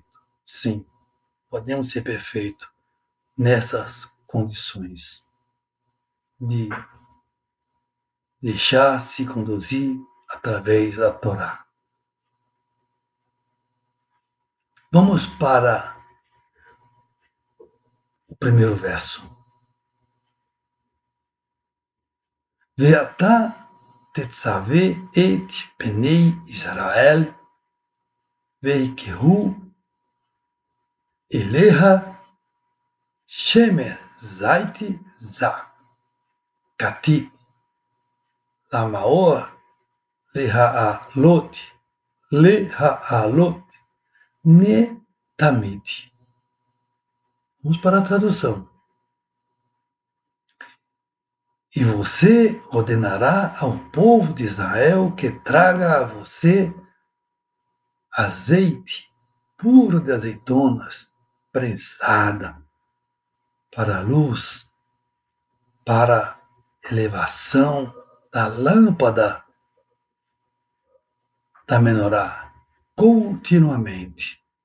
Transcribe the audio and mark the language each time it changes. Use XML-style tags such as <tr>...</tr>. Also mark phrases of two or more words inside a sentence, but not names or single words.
<pt>Sim, podemos ser perfeitos nessas condições de deixar-se conduzir através da Torá. Vamos para o primeiro verso.</pt> <he>ואתה תצוה את בני ישראל ויקחו אליך שמן זית זך כתית למאור להעלות נר תמיד.</he> <pt>Vamos para a tradução. E você ordenará ao povo de Israel que traga a você azeite puro de azeitonas, prensada, para a luz, para a elevação da lâmpada da menorá, continuamente.</pt>